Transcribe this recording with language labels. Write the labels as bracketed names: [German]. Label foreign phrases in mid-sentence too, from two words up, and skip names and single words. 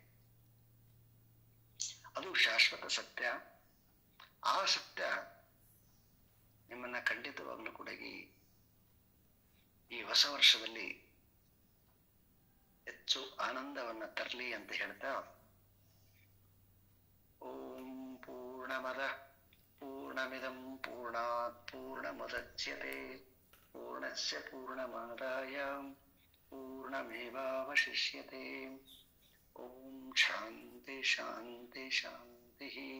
[Kannada] ಅದು ಶಾಶ್ವತ ಸತ್ಯ. ಆ ಸತ್ಯ ನಿಮ್ಮನ್ನ ಖಂಡಿತವಾಗ್ಲೂ ಕೂಡ ಈ ಹೊಸ ವರ್ಷದಲ್ಲಿ ಹೆಚ್ಚು ಆನಂದವನ್ನ ತರಲಿ ಅಂತ ಹೇಳ್ತಾ, [Sanskrit] ಓಂ ಪೂರ್ಣಮದ ಪೂರ್ಣಮಿದಂ ಪೂರ್ಣಾತ್ ಪೂರ್ಣಮುದಚ್ಯತೆ ಪೂರ್ಣಸ್ಯ ಪೂರ್ಣಮಾದಾಯ ಪೂರ್ಣಮೇವಾವಶಿಷ್ಯತೆ. ಓಂ ಶಾಂತಿ ಶಾಂತಿ ಶಾಂತಿ.